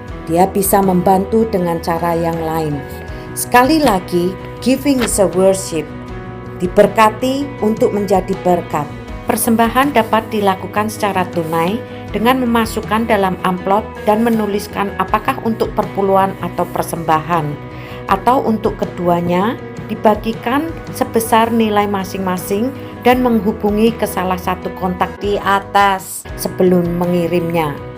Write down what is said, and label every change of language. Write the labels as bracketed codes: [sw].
[id] Dia bisa membantu dengan cara yang lain. Sekali lagi, [en] giving is a worship. [id] Diberkati untuk menjadi berkat. Persembahan dapat dilakukan secara tunai dengan memasukkan dalam amplop dan menuliskan apakah untuk perpuluhan atau persembahan, atau untuk keduanya dibagikan sebesar nilai masing-masing dan menghubungi ke salah satu kontak di atas sebelum mengirimnya.